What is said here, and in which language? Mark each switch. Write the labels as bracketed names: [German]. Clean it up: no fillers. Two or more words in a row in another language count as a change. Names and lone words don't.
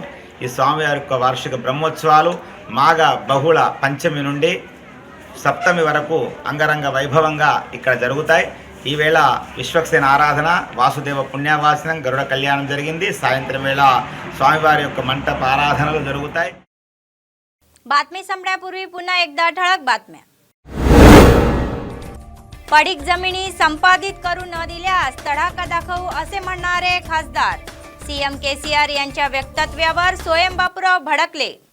[Telugu] ఈ స్వామి వారి యొక్క వార్షిక బ్రహ్మోత్సవాలు మాఘ బహుళ పంచమి నుండి సప్తమి వరకు అంగరంగ వైభవంగా ఇక్కడ జరుగుతాయి. ఈవేళ విశ్వక్సేన ఆరాధన, వాసుదేవ పుణ్యవాసనం, గరుడ కళ్యాణం జరిగింది. సాయంత్రం వేళ స్వామివారి యొక్క మంటప ఆరాధనలు జరుగుతాయి. [Marathi] बातमी संपण्यापूर्वी पुन्हा एकदा ठळक बातम्या. पडीक जमिनी संपादित करू न दिल्यास तडाखा दाखवू असे म्हणणारे खासदार. सीएम केसीआर यांच्या वक्तव्यावर स्वयं बापूराव भडकले.